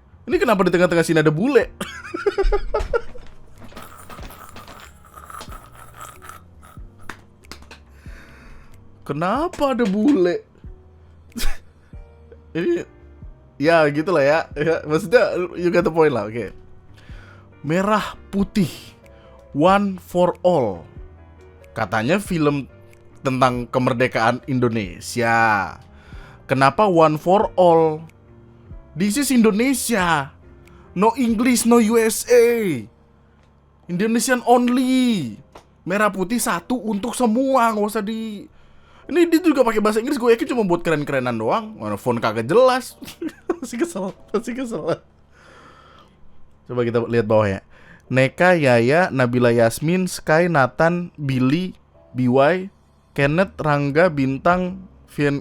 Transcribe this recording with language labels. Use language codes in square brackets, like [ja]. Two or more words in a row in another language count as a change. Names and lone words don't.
[id] Ini kenapa di tengah-tengah sini ada bule? Kenapa ada bule? Ini ya gitulah ya. Maksudnya [en] you got the point [id] lah, oke. Merah putih, [en] one for all. [id] Katanya film tentang kemerdekaan Indonesia. Kenapa [en] one for all? This is Indonesia. No English, no USA. Indonesian only. [id] Merah putih satu untuk semua, nggak usah di. Ini dia juga pakai bahasa Inggris, gue yakin cuma buat keren-kerenan doang. Mana font kagak jelas. Masih kesel. Coba kita lihat bawah ya. Neka, Yaya, Nabila Yasmin, Sky, Nathan, Billy, BY, Kenneth, Rangga, Bintang, Vian.